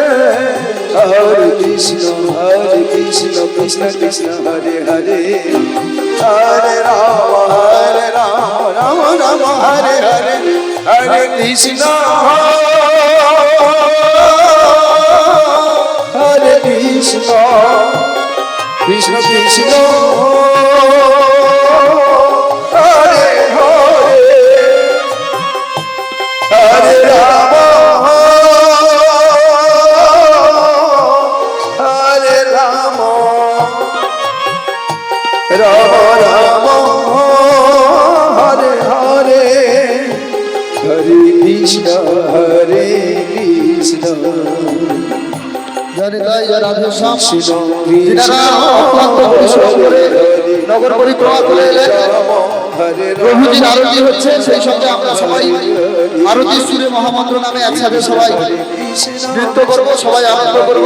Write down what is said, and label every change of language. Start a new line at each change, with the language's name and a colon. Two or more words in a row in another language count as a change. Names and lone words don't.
Sanskrit: हरे कृष्ण, कृष्ण कृष्ण, हरे हरे, हरे राम, राम राम, हरे हरे, हरे कृष्ण, कृष्ण कृष्ण, हरे हरे, हरे राम, हरे राम, রাম রাম হরে হরে হরে কৃষ্ণ
Bangla: জানি তাই রাধে শ্যাম কৃষ্ণ যিনারা অক্লান্ত পরিশ্রম করে নগর পরিক্রমা করে এলেন, প্রভুজির আরতি হচ্ছে, সেই সঙ্গে আমরা সবাই আরতি সুরে মহামন্ত্র নামে একসাথে সবাই নৃত্য করবো, সবাই আনন্দ করবো।